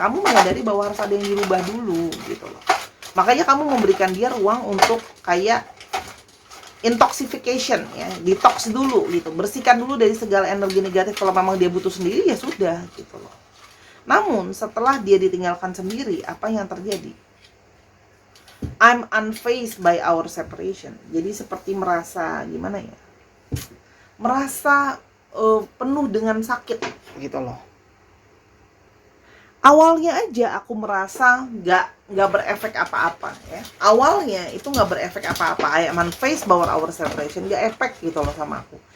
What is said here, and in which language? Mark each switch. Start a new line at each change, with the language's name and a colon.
Indonesian: Kamu menyadari bahwa harus ada yang dirubah dulu gitu loh. Makanya kamu memberikan dia ruang untuk kayak intoxication ya, detox dulu gitu. Bersihkan dulu dari segala energi negatif. Kalau memang dia butuh sendiri ya sudah gitu loh. Namun setelah dia ditinggalkan sendiri, apa yang terjadi?
English: I'm unfazed by our separation.
Indonesian: Jadi seperti merasa gimana ya? Merasa penuh dengan sakit gitu loh. Awalnya aja aku merasa nggak berefek apa-apa ya. Awalnya itu nggak berefek apa-apa.
English: I am unfazed by our separation,
Indonesian: nggak efek gitu loh sama aku.